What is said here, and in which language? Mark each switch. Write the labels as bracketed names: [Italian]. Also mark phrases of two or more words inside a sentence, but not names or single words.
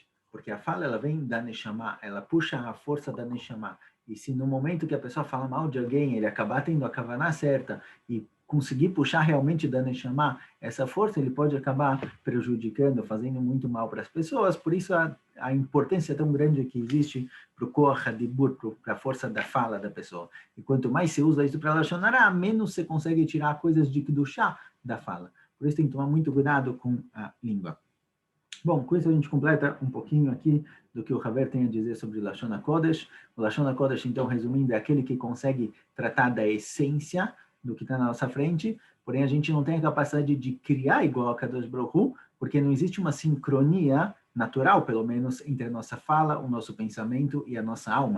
[Portuguese] Porque a fala, ela vem da Neshama, ela puxa a força da Neshama. E se no momento que a pessoa fala mal de alguém, ele acabar tendo a kavaná certa e conseguir puxar realmente da Neshama essa força, ele pode acabar prejudicando, fazendo muito mal para as pessoas. Por isso, a importância tão grande que existe para o [Hebrew] koach hadibur, [Portuguese] para a força da fala da pessoa. E quanto mais você usa isso para [Hebrew] Lashon Hara, [Portuguese] menos você consegue tirar coisas de Kedushá da fala. Por isso tem que tomar muito cuidado com a língua. Bom, com isso a gente completa um pouquinho aqui do que o Haver tem a dizer sobre [Hebrew] Lashon HaKodesh. [Portuguese] O [Hebrew] Lashon HaKodesh, [Portuguese] então, resumindo, é aquele que consegue tratar da essência do que está na nossa frente, porém a gente não tem a capacidade de criar igual a [Hebrew] Kadosh Baruch Hu, [Portuguese] porque não existe uma sincronia natural, pelo menos, entre a nossa fala, o nosso pensamento e a nossa alma.